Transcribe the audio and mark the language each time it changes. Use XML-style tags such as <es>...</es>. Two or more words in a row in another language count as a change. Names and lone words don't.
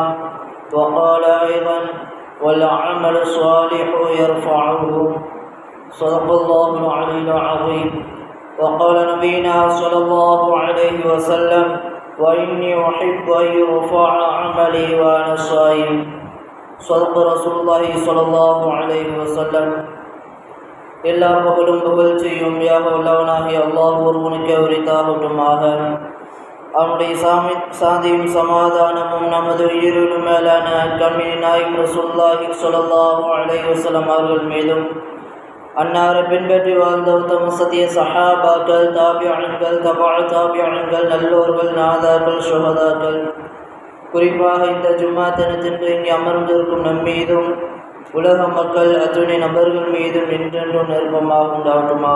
<ar>وقال أيضا: والعمل الصالح يرفعه. صدق الله العلي العظيم. وقال نبينا صلى الله عليه وسلم: وإني أحب أن يرفع عملي وأنا صائم. صدق رسول الله صلى الله عليه وسلم.</ar> <ta>எல்லா புகழும் புகழ்ச்சியும் யாகவல்லவனாகிய அல்லாஹ் ஒருவனுக்கு உரித்தாகட்டுமாக. அவனுடைய சாந்தியும் சமாதானமும் நமது உயிரிலும் மேலான கண்மணி நாயகம்</ta> <ar>رسول الله صلى الله عليه وسلم</ar> <ta>அவர்கள் மீதும், அன்னாரை பின்பற்றி வாழ்ந்த உத்தம சத்திய சஹாபாக்கள், தாபியீன்கள், தாபியீன்கள், நல்லோர்கள், நாதாக்கள், ஷுஹதாக்கள், குறிப்பாக இந்த ஜும்மா தினத்தின்று இங்கே அமர்ந்திருக்கும் நம்மீதும் உலக மக்கள் அத்துணை நபர்கள் மீதும் என்றென்றும் நெருக்கமாக உண்டாகட்டுமாக.</ta>